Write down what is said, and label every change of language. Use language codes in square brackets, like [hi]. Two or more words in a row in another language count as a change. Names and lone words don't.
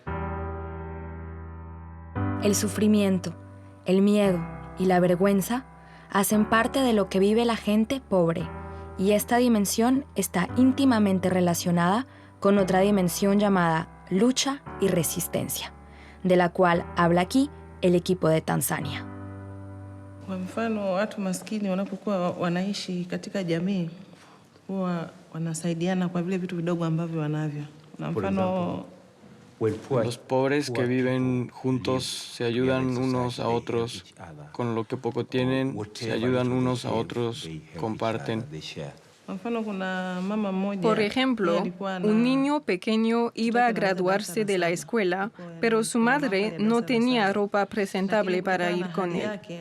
[es] El sufrimiento, el miedo y la vergüenza hacen parte de lo que vive la gente pobre, y esta dimensión está íntimamente relacionada con otra dimensión llamada lucha y resistencia, de la cual habla aquí el equipo de Tanzania. [sw] Kwa mfano, watu maskini wanapokuwa wanaishi katika jamii huwa wanasaidiana kwa vile vitu vidogo ambavyo wanavyo. Kwa mfano, [es] Los pobres que viven juntos se ayudan unos a otros. Con lo que poco tienen, se ayudan unos a otros, comparten. Por ejemplo, un niño pequeño iba a graduarse de la escuela, pero su madre no tenía ropa presentable para ir con él.